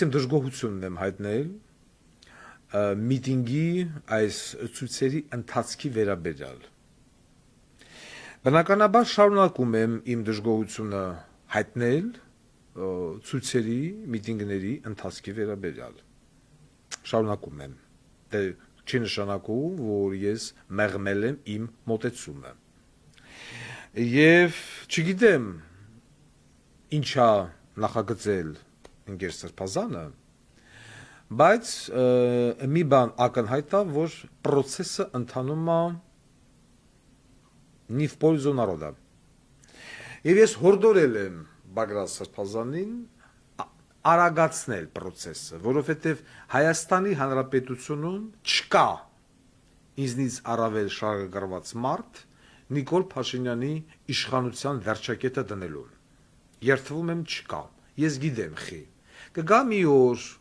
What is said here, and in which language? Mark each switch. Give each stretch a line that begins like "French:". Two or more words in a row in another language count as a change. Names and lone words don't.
Armenian: իմ դժգոհությունն եմ հայտնել միտինգի այս ցույցերի ընթացքի վերաբերյալ։ Բնականաբար շարունակում եմ իմ դժգոհությունը հայտնել ցույցերի, միտինգների ընթացքի վերաբերյալ։ Շարունակում եմ։ Դե չի նշանակում, որ ես մեղմել եմ իմ մոտեցումը։ Եվ չգիտեմ ինչա նախագծել ընկեր Սրբազանը, բայց մի բան ակնհայտ է, որ process-ը ընթանում է
Russian: не в пользу народа։
Armenian: Եվ ես հորդորել եմ Բագրատ Սրբազանին արագացնել process-ը, որովհետև Հայաստանի Հանրապետությունում չկա ինձնից առավել շահագրգռված մարդ Նիկոլ Փաշինյանի իշխանության վերջակետը դնելու։ Երդվում եմ չկա։ Ես գիտեմ խի։ Կգա մի օր